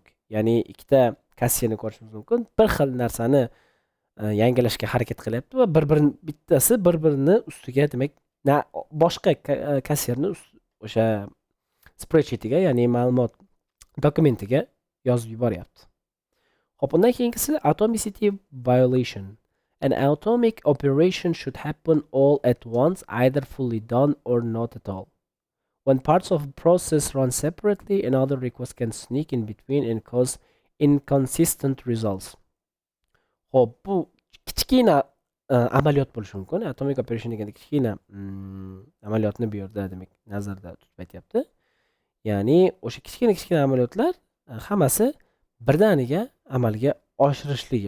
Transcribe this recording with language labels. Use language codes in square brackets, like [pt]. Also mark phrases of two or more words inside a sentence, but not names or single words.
[uz] Ya'ni ikkita kassiyerni ko'rishimiz mumkin. Bir xil narsani yangilashga harakat qilyapti va bittasi bir-birini ustiga, demak, boshqa kassiyerni o'sha spreadsheetiga, ya'ni ma'lumot dokumentiga yozib yuboryapti. Hop, undan keyingisi [en] atomicity violation. An atomic operation should happen all at once, either fully done or not at all. When parts of a process run separately, another request can sneak in between and cause inconsistent results. [uz] Hop, bu kichkina amaliyot bo'lishi mumkin. [en] Atomic operation [uz] deganda kichkina amaliyotni bu yerda demak nazarda tutib aytyapti. Ya'ni o'sha kichkina amaliyotlar hammasi birdaniga amalga oshirishligi.